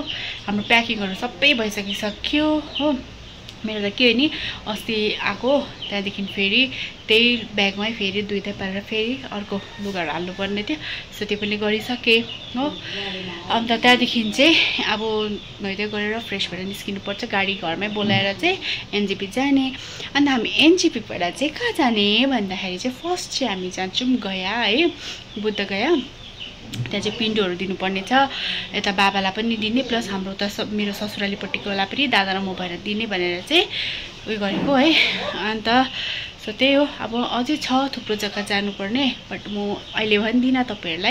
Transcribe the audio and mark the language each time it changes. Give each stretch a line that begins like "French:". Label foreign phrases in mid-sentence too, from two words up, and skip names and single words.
Nepali: हाम्रो प्याकिङहरू सबै भइसकिसक्यो हो। मेरो त के हो नि, अस्ति आएको त्यहाँदेखि फेरि त्यही ब्यागमै फेरि दुईटा पारेर फेरि अर्को लुगाहरू हाल्नुपर्ने थियो। सो त्यो पनि गरिसकेँ हो। अन्त त्यहाँदेखि चाहिँ अब नुहाइदै गरेर फ्रेस भएर निस्किनुपर्छ। गाडी घरमै बोलाएर चाहिँ एनजेपी जाने। अन्त हामी एनजेपीबाट चाहिँ कहाँ जाने भन्दाखेरि चाहिँ फर्स्ट चाहिँ हामी जान्छौँ गया है, बुद्ध गया। त्यहाँ चाहिँ पिण्डोहरू दिनुपर्ने छ। यता बाबालाई पनि दिने, प्लस हाम्रो त मेरो ससुरालीपट्टिकोलाई पनि दादा र म भएर दिने भनेर चाहिँ उयो गरेको है। अन्त सो त्यही हो। अब अझै छ थुप्रो जग्गा जानुपर्ने, बट म अहिले भन्दिनँ तपाईँहरूलाई।